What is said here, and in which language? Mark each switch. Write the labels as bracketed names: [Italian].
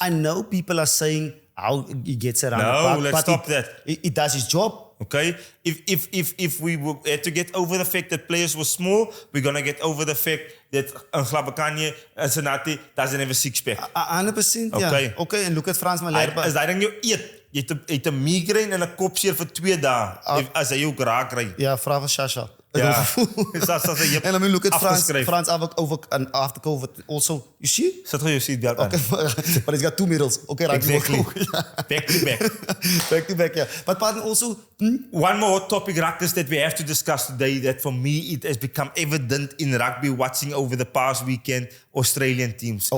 [English] I know people are saying how he gets around the No, park, let's but stop that. He does his job. Okay, if we had to get over the fact that players were small, we're gonna get over the fact that Glapakani and Senati doesn't have a six-pack. 100%, ja. Okay. [Afrikaans] Okay, en Lucas Frans Malherbe. As hy ding jou eet, jy het 'n migraine en 'n kopseer vir 2 dae as hy jou raak kry. Ja, vra vir Shasha. Ja. [English] And I mean, look at France. [Afrikaans] Afgeskryf. [English] France after COVID also. You see? [Afrikaans] Sit gou jou seatbelt aan. [English] Okay, but he's got 2 medals. Okay, right. Exactly. Back to back. Back to back, yeah. But pardon also. One more hot topic, Ruckers, that we have to discuss today that for me it has become evident in rugby watching over the past weekend Australian teams.